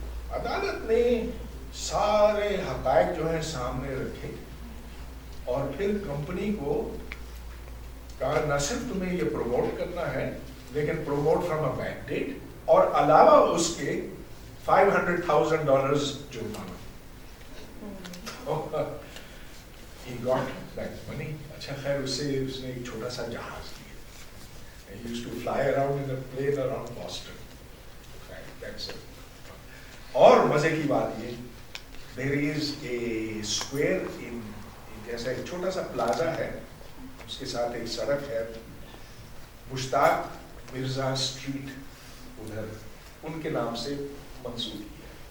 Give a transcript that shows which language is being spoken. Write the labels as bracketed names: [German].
[Urdu] عدالت نے سارے حقائق جو ہیں سامنے رکھے، اور پھر کمپنی کو کہا نہ صرف تمہیں یہ پروموٹ کرنا ہے، لیکن [English] promote from a back date, [Urdu] اور علاوہ اس کے $500,000 جرمانہ. [English] He got that money. [Urdu] اچھا خیر اس نے ایک چھوٹا سا جہاز لیا. [English] He used to fly around in a plane around Boston. That's it. [Urdu] اور مزے کی بات یہ، [English] there is a square in [Urdu] جیسا ایک چھوٹا سا پلازا ہے، اس کے ساتھ ایک سڑک ہے، مشتاق مرزا اسٹریٹ، ادھر ان کے نام سے منسوب کیا.